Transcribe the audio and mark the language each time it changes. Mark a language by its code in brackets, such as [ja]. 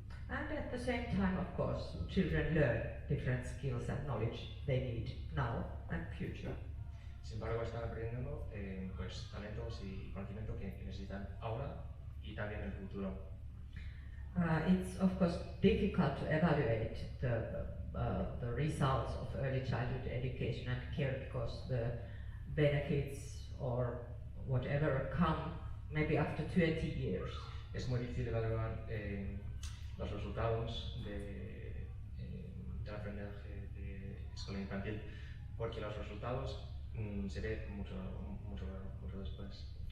[en] And at the same time, of course, children learn different skills and knowledge they need now and future. [es] Sin embargo, están aprendiendo pues, talentos y conocimiento que necesitan ahora y también en el futuro. [en] It's of course difficult to evaluate the results of early childhood education and care because the benefits or whatever come maybe after 20 years. [es] Es muy difícil evaluar los resultados del aprendizaje de escuela infantil porque los resultados se ven mucho después.